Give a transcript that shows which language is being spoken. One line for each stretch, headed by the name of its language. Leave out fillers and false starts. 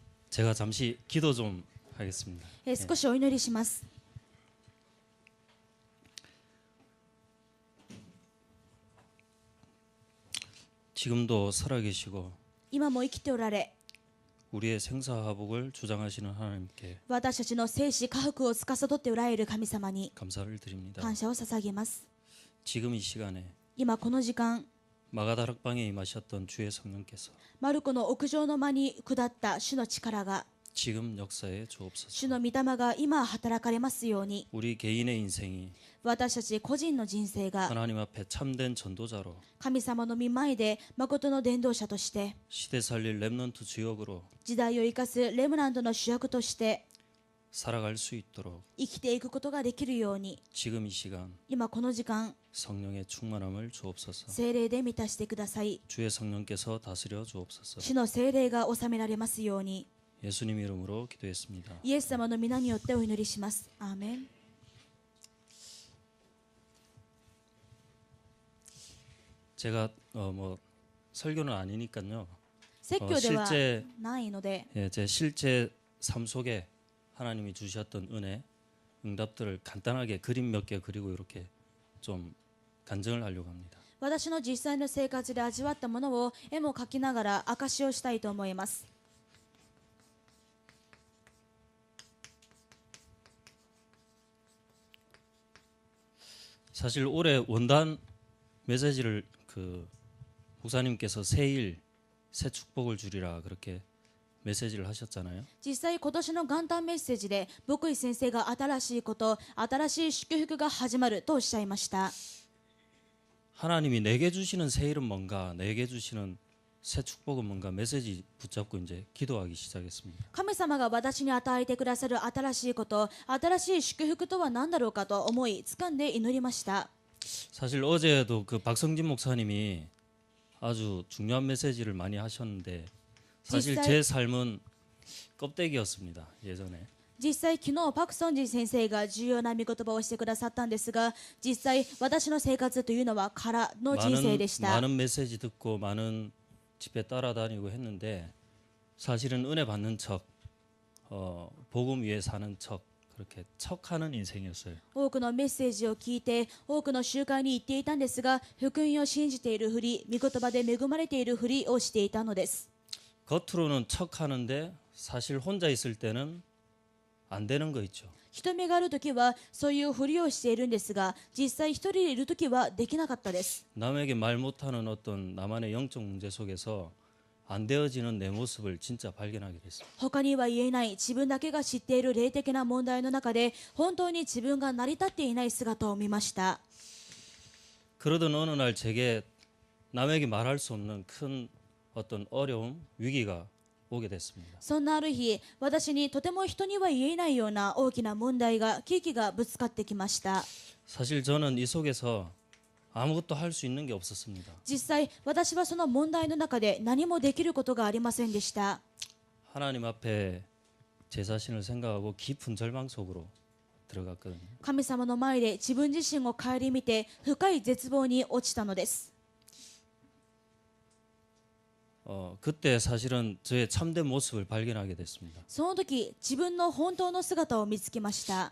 Korean: 제가 잠시 기도 좀 하겠습니다.
Japanese: 少しお祈りします。
Korean: 지금도 살아계시고
Japanese: 今も生きておられ、
Korean: 우리의 생사화복을 주장하시는 하나님께
Japanese: 私たちの生死家福を司っておられる神様に
Korean: 감사를 드립니다.
Japanese: 感謝を捧げます。
Korean: 지금 이 시간에
Japanese: 今この時間、
Korean: 마가다락방에 임하셨던 주의 성령께서
Japanese: マルコの屋上の間に下った主の力が、
Korean: 지금 역사에 주옵소서.
Japanese: 主の御霊が今働かれますように、
Korean: 우리 개인의 인생이
Japanese: 私たち個人の人生が
Korean: 하나님 앞에 참된 전도자로
Japanese: 神様の御前で誠の伝道者として、
Korean: 시대 살릴 렘넌트 주역으로
Japanese: 時代を生かすレムナントの主役として
Korean: 살아갈 수 있도록
Japanese: 生きていくことができるように、
Korean: 지금 이 시간
Japanese: 今この時間、
Korean: 성령의 충만함을 주옵소서.
Japanese: 聖霊で満たしてください。
Korean: 주의 성령께서 다스려 주옵소서.
Japanese: 主の聖霊が収められますように、
Korean: 예수님 이름으로 기도했습니다.
Japanese: イエス様の皆によってお祈りします。アーメン。
Korean: 제가 뭐 설교는 아니니까요.
Japanese: 説教では
Korean: 실제
Japanese: ないので、
Korean: 예, 제 실제 삶 속에 하나님이 주셨던 은혜, 응답들을 간단하게 그림 몇 개 그리고 이렇게 좀 간증을 하려고 합니다.
Japanese: 私の実際の生活で味わったものを絵も描きながら証しをしたいと思います。
Korean: 사실 올해 원단 메시지를 그 목사님께서 새일 새 축복을 주리라 그렇게 메시지를 하셨잖아요.
Japanese: 実際今年の元旦メッセージで牧井先生が新しいこと、新しい祝福が始まるとおっしゃいました。
Korean: 하나님이 내게 주시는 새일은 뭔가, 내게 주시는 새 축복은 뭔가 메시지 붙잡고 이제 기도하기 시작했습니다.
Japanese: 神様が私に与えてくださる新しいこと、新しい祝福とは何だろうかと思い掴んで祈りました。
Korean: 사실 어제도 그 박성진 목사님이 아주 중요한 메시지를 많이 하셨는데 사실 제 삶은 껍데기였습니다. 예전에.
Japanese: 実際昨日パク・ソンジン先生が重要な御言葉をしてくださったんですが、実際私の生活というのは空の人生でした。
Korean: 많은 메시지 듣고 많은 집회 따라다니고 했는데 사실은 은혜 받는 척, 복음 위에 사는 척 그렇게 척하는 인생이었어요.
Japanese: 多くのメッセージを聞いて多くの集会に行っていたんですが、福音を信じているふり、御言葉で恵まれているふりをしていたのです。
Korean: 겉으로는 척하는데 사실 혼자 있을 때는 안 되는 거 있죠.
Japanese: 人目があるときはそういうふりをしているんですが、実際一人でいるときはできなかったです。
Korean: 남에게 말 못하는 어떤 나만의 영적 문제 속에서 안 되어지는 내 모습을 진짜 발견하게 됐습니다.
Japanese: 他には言えない自分だけが知っている霊的な問題の中で本当に自分が成り立っていない姿を見ました。
Korean: 그러던 어느 날 제게 남에게 말할 수 없는 큰 어떤 어려움, 위기가 오게 됐습니다.
Japanese: そんなある日、私にとても人には言えないような大きな問題が、危機がぶつかってきました。
Korean: 사실 저는 이 속에서 아무것도 할 수 있는 게 없었습니다.
Japanese: 実際私はその問題の中で何もできることがありませんでした。
Korean: 하나님 앞에 제 자신을 생각하고 깊은 절망 속으로 들어갔거든요.
Japanese: 神様の前で自分自身を顧みて深い絶望に落ちたのです。
Korean: 그때 사실은 저의 참된 모습을 발견하게 됐습니다.
Japanese: その時自分の本当の姿を見つけました。